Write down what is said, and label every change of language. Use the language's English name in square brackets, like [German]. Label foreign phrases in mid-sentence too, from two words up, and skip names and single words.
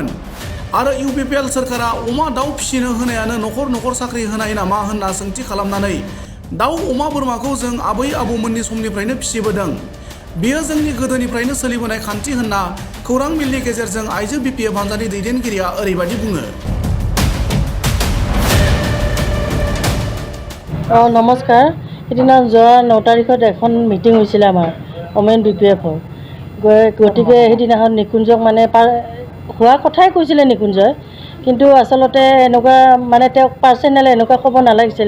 [Bodo] आरो UPPL सोरखारा अमा दाउ फिसिनो होनायानो न'खर न'खर साख्रि होनाय नामा होनना सोंथि खालामनानै दाउ अमा बोरमाखौ जों आबै आबौमोननि समनिफ्रायनो फिसिबोदों। बेयो जोंनि गोदोनिफ्रायनो सोलिबोनाय खान्थि होनना खौरां मेलनि गेजेरजों आइजो BPF हानजानि दैदेनगिरिया ओरैबायदि बुङो। [Assamese] নমস্কাৰ। সেইদিনা যোৱা 9 তাৰিখত এখন মিটিং হৈছিলে আমাৰ OMM BPFৰ। গতিকে সেইদিনাখন নিকুঞ্জক মানে হোৱা কথাই কৈছিলে নিকুঞ্জই, কিন্তু আচলতে এনেকুৱা মানে তেওঁক পাৰ্চনেল এনেকুৱা ক'ব নালাগিছিলে।